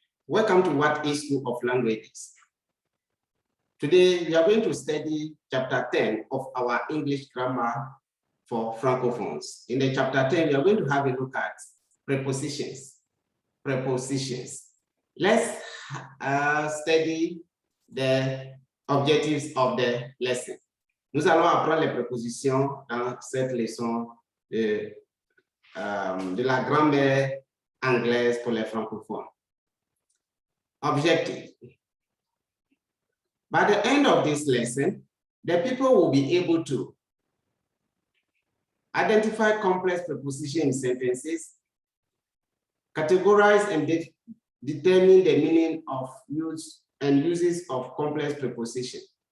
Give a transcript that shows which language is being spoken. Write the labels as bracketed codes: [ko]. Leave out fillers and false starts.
[en] Welcome to What is School of Languages. Today, we are going to study chapter 10 of our English grammar for Francophones. In the chapter 10, we are going to have a look at prepositions. Prepositions. Let's study the objectives of the lesson. [fr] Nous allons apprendre les prépositions dans cette leçon de la grammaire anglaise pour les francophones. [en] Objective. By the end of this lesson, the people will be able to identify complex prepositions in sentences, categorize and determine the meaning of use and uses of complex prepositions.